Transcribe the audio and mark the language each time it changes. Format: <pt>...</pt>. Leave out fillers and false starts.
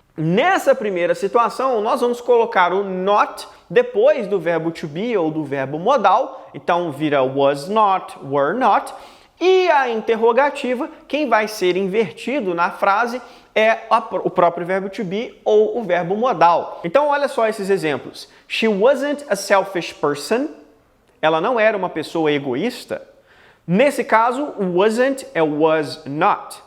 <pt>Nessa primeira situação, nós vamos colocar o not depois do verbo to be ou do verbo modal, então vira was not, were not, e a interrogativa, quem vai ser invertido na frase é o próprio verbo to be ou o verbo modal. Então olha só esses exemplos.</pt> <en>She wasn't a selfish person.</en> <pt>Ela não era uma pessoa egoísta. Nesse caso, wasn't é was not.</pt>